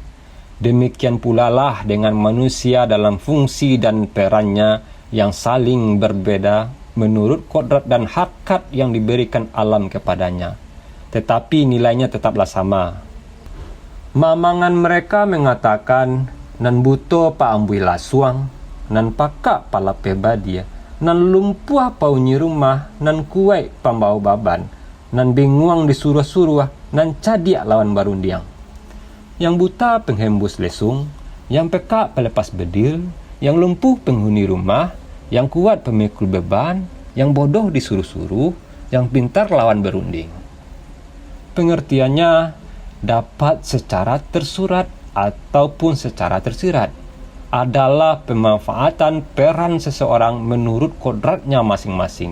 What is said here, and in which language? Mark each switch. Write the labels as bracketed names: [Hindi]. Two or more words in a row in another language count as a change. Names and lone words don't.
[Indonesian] Demikian pula lah dengan manusia dalam fungsi dan perannya yang saling berbeda menurut kodrat dan hakikat yang diberikan alam kepadanya. Tetapi nilainya tetaplah sama. Mamangan mereka mengatakan, [Minangkabau] nan buto pa ambui lasuang, nan pakak pala pebadia, nan lumpuh paunyi rumah, nan kuai pambau baban, nan binguang disuruh-suruh, nan cadiak lawan barundiang. [Indonesian] Yang buta penghembus lesung, yang pekak pelepas bedil, yang lumpuh penghuni rumah, yang kuat pemikul beban, yang bodoh disuruh-suruh, yang pintar lawan berunding. Pengertiannya dapat secara tersurat ataupun secara tersirat, adalah pemanfaatan peran seseorang menurut kodratnya masing-masing.